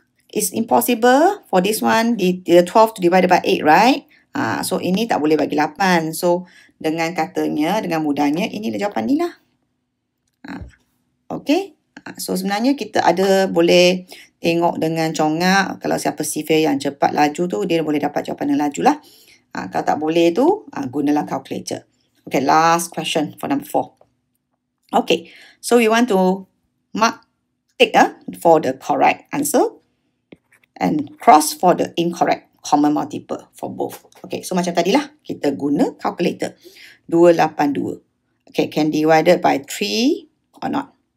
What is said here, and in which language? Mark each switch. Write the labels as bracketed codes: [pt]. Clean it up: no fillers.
[en] It's impossible for this one. The 12 to divided by 8, right? So [ms] ini tak boleh bagi 8. So dengan katanya, dengan mudahnya, inilah jawapan ni lah. Okay. So sebenarnya kita ada boleh tengok dengan congak. Kalau siapa sifir yang cepat laju tu, dia boleh dapat jawapan yang laju lah. Kalau tak boleh tu, gunalah calculator. [en] Okay, last question for number 4. Okay, so we want to mark tick for the correct answer and cross for the incorrect common multiple for both. [ms] Okay, so macam tadilah, kita guna calculator. 282. [en] Okay, can divided by 3 or not?